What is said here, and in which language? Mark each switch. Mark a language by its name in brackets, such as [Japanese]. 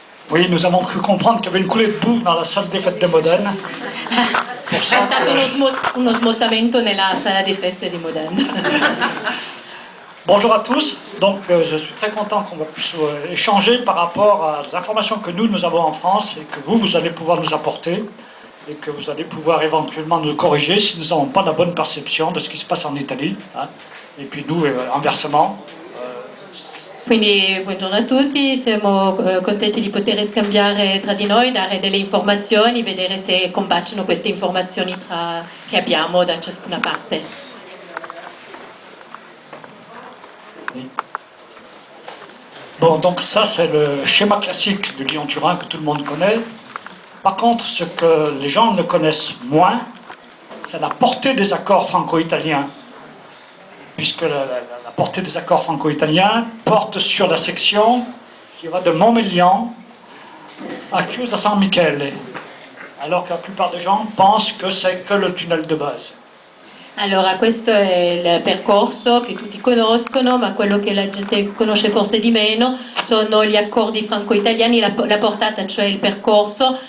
[French] Oui, nous avons cru comprendre qu'il y avait une coulée de boue dans la salle des fêtes de Modane. [Italian] C'è stato uno smottamento nella sala di feste di Modane. [French] Bonjour à tous, donc je suis très content qu'on puisse échanger par rapport aux informations que nous avons en France et que vous allez pouvoir nous apporter et que vous allez pouvoir éventuellement nous corriger si nous n'avons pas la bonne perception de ce qui se passe en Italie, hein. Et puis nous, inversement. [Italian] Quindi buongiorno a tutti, siamo contenti di poter scambiare tra di noi, dare delle informazioni, vedere se combaciano queste informazioni che abbiamo da ciascuna parte. [French] Bon, donc ça c'est le schéma classique du Lyon-Turin que tout le monde connaît. Par contre, ce que les gens ne connaissent moins, c'est la portée des accords franco-italiens. Puisque la portée des accords franco-italiens porte sur la section qui va de Montmélian à Chiusa San Michele, alors que la plupart des gens pensent que c'est que le tunnel de base. [Italian] Allora, questo è il percorso che tutti conoscono, ma quello che la gente conosce forse di meno sono gli accordi franco-italiani, la portata, cioè il percorso.